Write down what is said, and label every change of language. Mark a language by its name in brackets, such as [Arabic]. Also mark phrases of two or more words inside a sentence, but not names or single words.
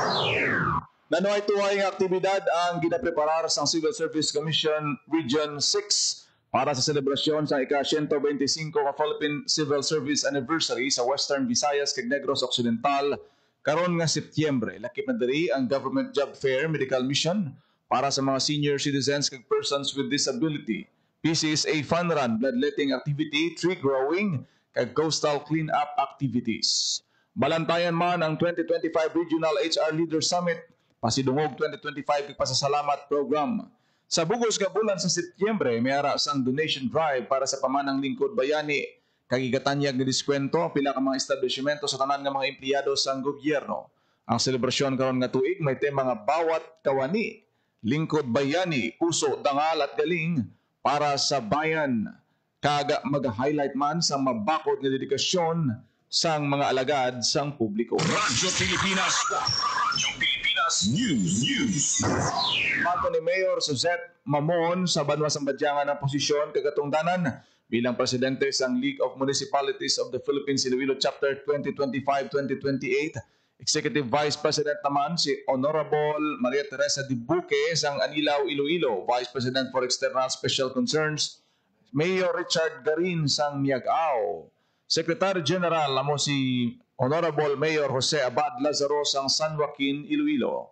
[Hiligaynon] nanuay tuway nga aktibidad ang ginapreparar sa Civil Service Commission Region 6 para sa selebrasyon sa ika-125 ka Philippine Civil Service Anniversary sa Western Visayas kag Negros Occidental karon nga Setyembre. Lakip na diri ang Government Job Fair Medical Mission para sa mga [English] senior citizens [Hiligaynon] kag [English] persons with disability. [Hiligaynon] PCSA Fun Run, [English] bloodletting activity, tree growing, [Hiligaynon] kag [English] coastal clean-up activities. [Hiligaynon] Balantayan man ang 2025 Regional HR Leader Summit, pasidungog 2025 pasasalamat program. Sa bugos nga bulan sa Setyembre, may ara sang [English] donation drive [Hiligaynon] para sa pamanang lingkod bayani, kagigatanyag nga diskwento pila ka mga establishmento sa tanan nga mga empleyado sang gobyerno. Ang selebrasyon karon nga tuig may tema nga [Filipino] bawat kawani, lingkod bayani, puso, dangal at galing para sa bayan. [Hiligaynon] Kaga mag-highlight man sa mabakod nga dedikasyon sang mga alagad sang publiko. Radyo Pilipinas. Radyo Pilipinas News. Mato ni Mayor Suzette Mamon sa Banwa sang Badyangan ng posisyon kagatungdanan bilang presidente sang League of Municipalities of the Philippines Iloilo Chapter 2025-2028. [English] Executive Vice President [Hiligaynon] naman si Honorable Maria Teresa Dibuque sang Anilaw, Iloilo. [English] Vice President for External Special Concerns [Hiligaynon] Mayor Richard Garin sang Miagao. [English] Secretary General [Hiligaynon] amo si Honorable Mayor Jose Abad Lazaro sang San Joaquin, Iloilo.